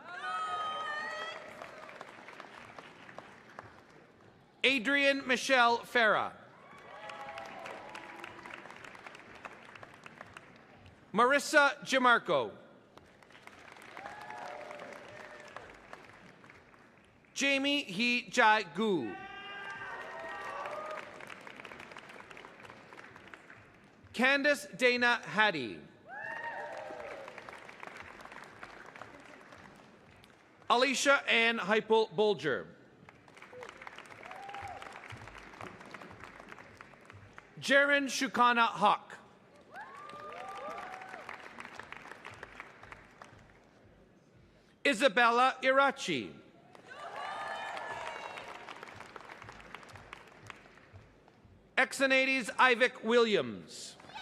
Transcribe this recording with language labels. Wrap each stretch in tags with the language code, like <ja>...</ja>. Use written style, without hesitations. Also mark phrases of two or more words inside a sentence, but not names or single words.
<en>Adrian Michelle Farah. Marissa Jamarco. Jamie He Jai Gu. Candace Dana Hattie. Alicia Ann Heipel Bolger. Jaren Shukana Hawk. Isabella Irachi. Exonades Ivik Williams.</en>